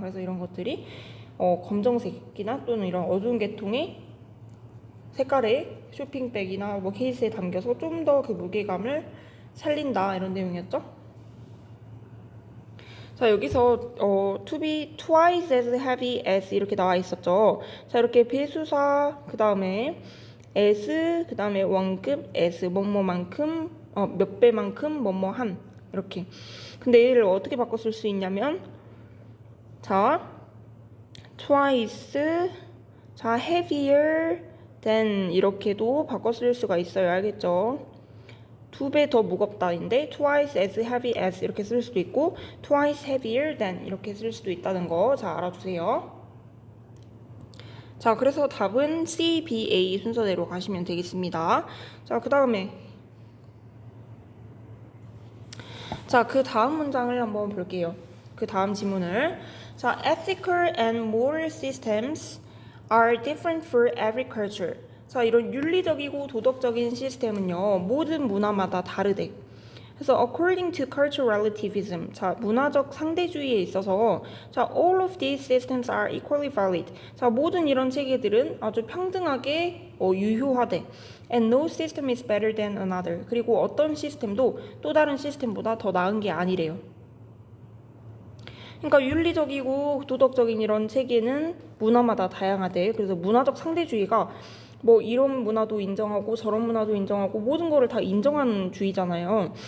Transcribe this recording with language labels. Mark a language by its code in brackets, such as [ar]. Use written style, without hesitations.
[ko] 그래서 이런 것들이 검정색이나 또는 이런 어두운 계통의 색깔의 쇼핑백이나 뭐 케이스에 담겨서 좀 더 그 무게감을 살린다 이런 내용이었죠. 자, 여기서 [en] to be twice as heavy as [ko] 이렇게 나와 있었죠. 자, 이렇게 배수사 그 다음에 as 그 다음에 원급 as 뭐뭐만큼 몇 배만큼 뭐뭐한 이렇게. 근데 얘를 어떻게 바꿔 쓸 수 있냐면 자, twice 자, [en] heavier than [ko] 이렇게도 바꿔 쓸 수가 있어요. 알겠죠? 2배 더 무겁다인데 [en] twice as heavy as [ko] 이렇게 쓸 수도 있고 [en] twice heavier than [ko] 이렇게 쓸 수도 있다는 거 자, 알아두세요. 자, 그래서 답은 C, B, A 순서대로 가시면 되겠습니다. 자, 그 다음에 자, 그 다음 문장을 한번 볼게요. 그 다음 지문을. [en] 자, ethical and moral systems are different for every culture. [ko] 자, 이런 윤리적이고 도덕적인 시스템은요, 모든 문화마다 다르대. 그래서 [en] according to cultural relativism, [ko] 자, 문화적 상대주의에 있어서 자, [en] all of these systems are equally valid. [ko] 자, 모든 이런 체계들은 아주 평등하게 유효하대. [en] And no system is better than another. [ko] 그리고 어떤 시스템도 또 다른 시스템보다 더 나은 게 아니래요. 그러니까 윤리적이고 도덕적인 이런 체계는 문화마다 다양하대. 그래서 문화적 상대주의가 뭐 이런 문화도 인정하고 저런 문화도 인정하고 모든 거를 다 인정하는 주의잖아요.